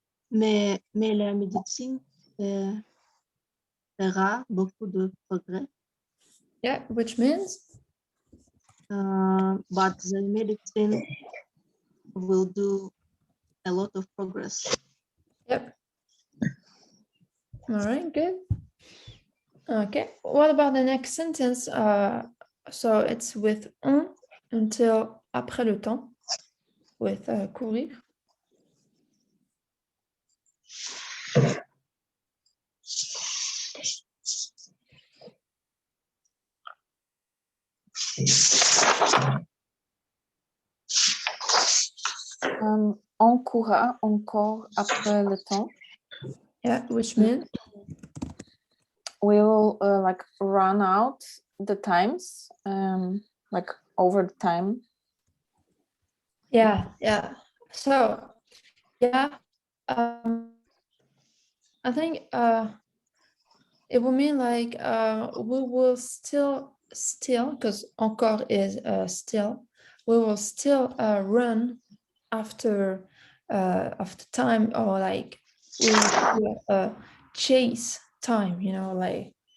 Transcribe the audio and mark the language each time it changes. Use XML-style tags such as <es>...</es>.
<fr>Mais la médecine fera beaucoup de progrès.</fr> <en>Yeah, which means? But the medicine will do a lot of progress. Yep. All right, good. Okay, what about the next sentence? So it's with on until</en> <fr>après le temps,</fr> <en>with courir.</en> <fr>On courra encore après le temps.</fr> <en>Yeah, which means? We will like run out the times, like over the time. Yeah. So, yeah, I think it will mean like we will still, because encore is still, we will still run after time, or like we will chase time, like</en>